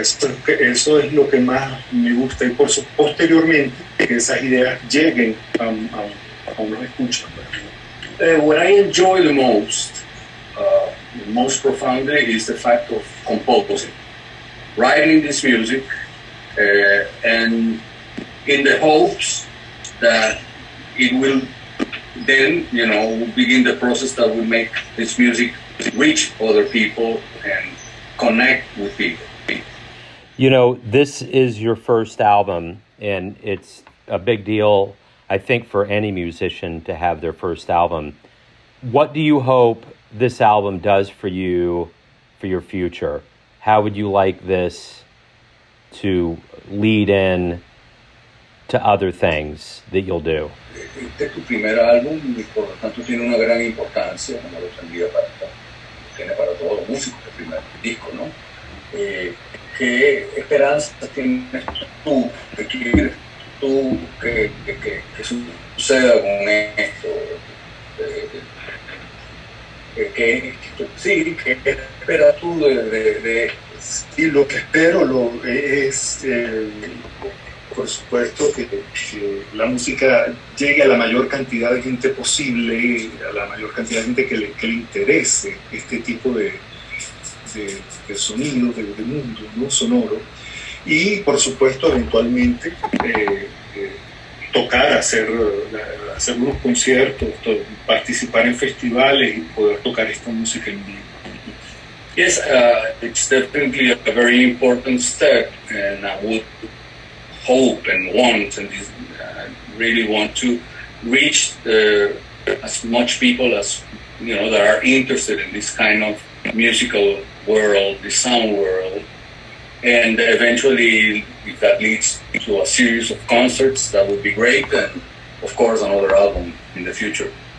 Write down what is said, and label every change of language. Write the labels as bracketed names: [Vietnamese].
[Spanish] Eso es lo que más me gusta, y posteriormente que esas ideas lleguen a unos escuchas. [English] What I enjoy the most profoundly, is the fact of composing, writing this music, and in the hopes that it will then, begin the process that will make this music reach other people and connect with people. This is your first album, and it's a big deal, I think, for any musician to have their first album. What do you hope this album does for you for your future? How would you like this to lead in to other things that you'll do? [Spanish] Este es tu primer álbum y por lo tanto tiene una gran importancia, como lo tiene para todos los músicos el primer disco, ¿no? ¿Qué esperanzas tienes tú, qué quieres tú que suceda con esto? ¿Qué esperas tú de Sí, lo que espero es, por supuesto, que la música llegue a la mayor cantidad de gente posible, a la mayor cantidad de gente que le interese este tipo de sonido, de mundo, ¿no? Sonoro. Y, por supuesto, eventualmente tocar, hacer unos conciertos, participar en festivales y poder tocar esta música en vivo. [English] Yes, it's definitely a very important step, and I would hope and want, and really want to reach as much people as that are interested in this kind of musical world, the sound world, and eventually, if that leads to a series of concerts, that would be great, and of course another album in the future.